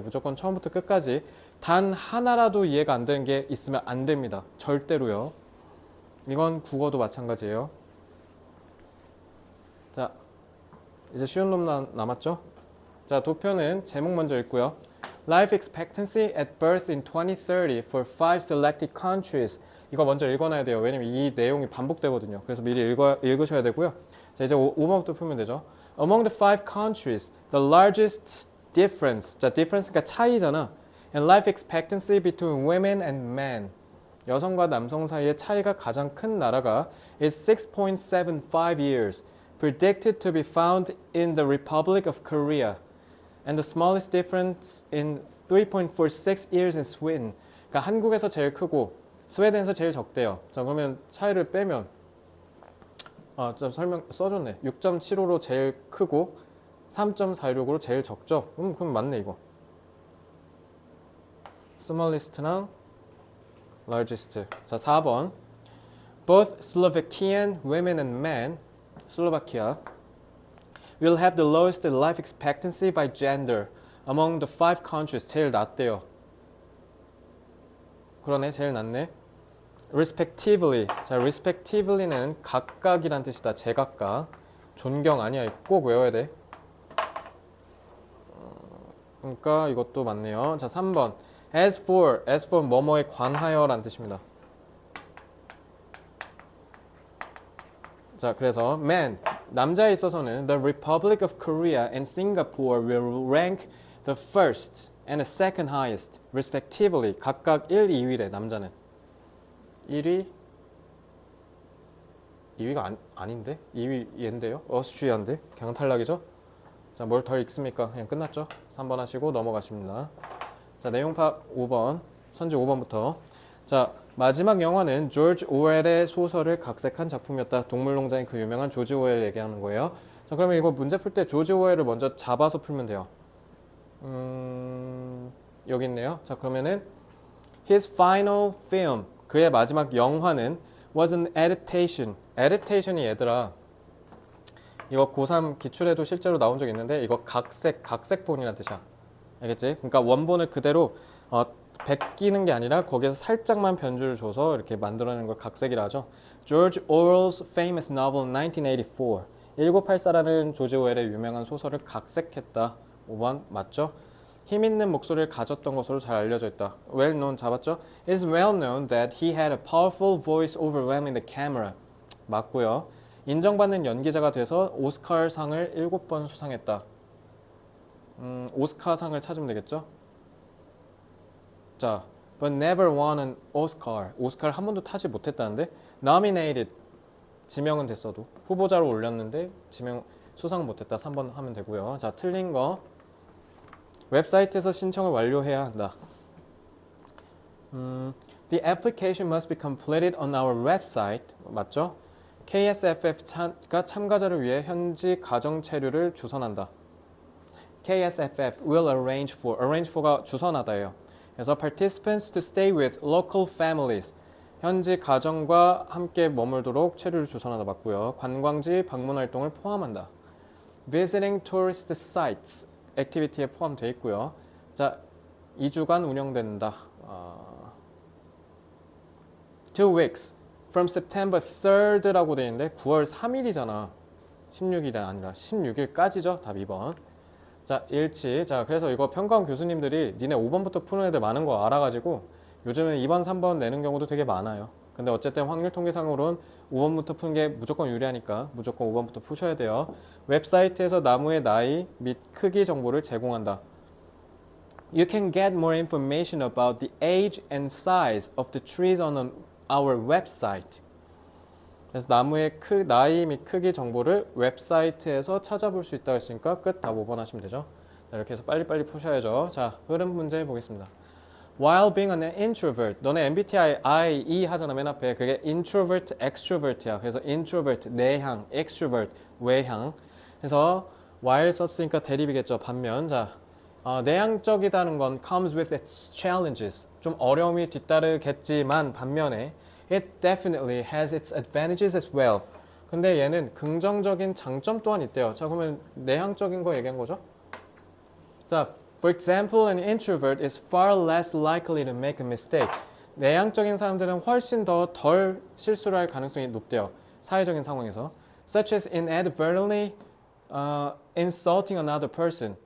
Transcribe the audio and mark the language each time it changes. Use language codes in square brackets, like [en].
[ko] 무조건 처음부터 끝까지 단 하나라도 이해가 안 되는 게 있으면 안 됩니다. 절대로요. 이건 국어도 마찬가지예요. 자, 이제 쉬운 놈 남았죠? 자, 도표는 제목 먼저 읽고요. [en] Life expectancy at birth in 2030 for 5 selected countries. [ko] 이거 먼저 읽어놔야 돼요. 왜냐면 이 내용이 반복되거든요. 그래서 미리 읽으셔야 되고요. 자, 이제 5번부터 풀면 되죠. [en] Among the 5 countries, the largest difference. [ko] 자, difference가 차이잖아. [en] And life expectancy between women and men. [ko] 여성과 남성 사이의 차이가 가장 큰 나라가 [en] is 6.75 years. Predicted to be found in the Republic of Korea. And the smallest difference in 3.46 years in Sweden. [ko] 그러니까 한국에서 제일 크고 스웨덴에서 제일 적대요. 자, 그러면 차이를 빼면 좀 설명 써줬네. 6.75로 제일 크고 3.46으로 제일 적죠. 그럼 맞네 이거. smallest랑 largest. 자, 4번. [en] Both Slovakian women and men, 슬로바키아, will have the lowest life expectancy by gender among the 5 countries. [ko] 제일 낮대요. 그러네, 제일 낮네. respectively. 자, respectively는 각각이란 뜻이다. 제각각. 존경 아니야. 꼭 외워야 돼. 그러니까 이것도 맞네요. 자, 3번. as for 뭐뭐에 관하여란 뜻입니다. [en] 자, 그래서 men, [ko] 남자에 있어서는 [en] the Republic of Korea and Singapore will rank the first and the second highest, respectively. [ko] 각각 1, 2위래, 남자는. 1위? 2위가 아닌데? 2위 얘인데요? 어스트리아인데? 그냥 탈락이죠? 자, 뭘 더 읽습니까? 그냥 끝났죠? 3번 하시고 넘어가십니다. 자, 내용 파악 5번, 선지 5번부터. 자, 마지막 영화는 조지 오웰의 소설을 각색한 작품이었다. 동물농장의 그 유명한 조지 오웰 얘기하는 거예요. 자, 그러면 이거 문제 풀 때 조지 오웰을 먼저 잡아서 풀면 돼요. 여기 있네요. [en] 자, 그러면은 his final film, [ko] 그의 마지막 영화는 [en] was an adaptation. [ko] adaptation이 얘들아, 이거 고3 기출에도 실제로 나온 적 있는데 이거 각색본이라는 뜻이야. 알겠지? 그러니까 원본을 그대로 베끼는 게 아니라 거기에서 살짝만 변주를 줘서 이렇게 만들어내는 걸 각색이라 하죠. [en] George Orwell's famous novel 1984. [ko] 1984라는 조지 오웰의 유명한 소설을 각색했다. 5번 맞죠? 힘 있는 목소리를 가졌던 것으로 잘 알려져 있다. [en] Well known 잡았죠? It is well known that he had a powerful voice overwhelming the camera. [ko] 맞고요. 인정받는 연기자가 돼서 오스카상을 7번 수상했다. 오스카상을 찾으면 되겠죠? [en] 자, but never won an Oscar. [ko] 오스카를 한 번도 타지 못했다는데 nominated. 지명은 됐어도 후보자로 올렸는데 지명 수상 못했다. 3번 하면 되고요. 자, 틀린 거. 웹사이트에서 신청을 완료해야 한다. [en] The application must be completed on our website. [ko] 맞죠? KSFF가 참가자를 위해 현지 가정 체류를 주선한다. [en] KSFF will arrange for가 주선하다예요. 그래서 participants to stay with local families. [ko] 현지 가정과 함께 머물도록 체류를 주선하다 맞고요. 관광지 방문 활동을 포함한다. [en] Visiting tourist sites. [ko] 액티비티에 포함되어 있고요. 자, 2주간 운영된다. [en] 2 weeks. From September 3rd [ko] 라고 되어 있는데 9월 3일이잖아. 16일이 아니라 16일까지죠. 답 2번. 자, 일치. 자, 그래서 이거 평가원 교수님들이 니네 5번부터 푸는 애들 많은 거 알아가지고 요즘은 2번, 3번 내는 경우도 되게 많아요. 근데 어쨌든 확률 통계상으로는 5번부터 푸는 게 무조건 유리하니까 무조건 5번부터 푸셔야 돼요. 웹사이트에서 나무의 나이 및 크기 정보를 제공한다. [en] You can get more information about the age and size of the trees on our website. [ko] 그래서 나무의 나이 및 크기 정보를 웹사이트에서 찾아볼 수 있다고 했으니까 끝. 다 5번 하시면 되죠. 자, 이렇게 해서 빨리빨리 푸셔야죠. 자, 흐름 문제 보겠습니다. [en] While being an introvert, [ko] 너네 MBTI I, E 하잖아 맨 앞에. 그게 introvert, extrovert야. 그래서 introvert, 내향, extrovert, 외향. 그래서 while 썼으니까 대립이겠죠. 반면. 자, 내향적이다는 건 [en] comes with its challenges. [ko] 좀 어려움이 뒤따르겠지만 반면에 [en] it definitely has its advantages as well. [ko] 근데 얘는 긍정적인 장점 또한 있대요. 자, 그러면 내향적인 거 얘기한 거죠? [en] 자, for example, an introvert is far less likely to make a mistake. [ko] 내향적인 사람들은 훨씬 더 덜 실수를 할 가능성이 높대요. 사회적인 상황에서. [en] Such as inadvertently insulting another person.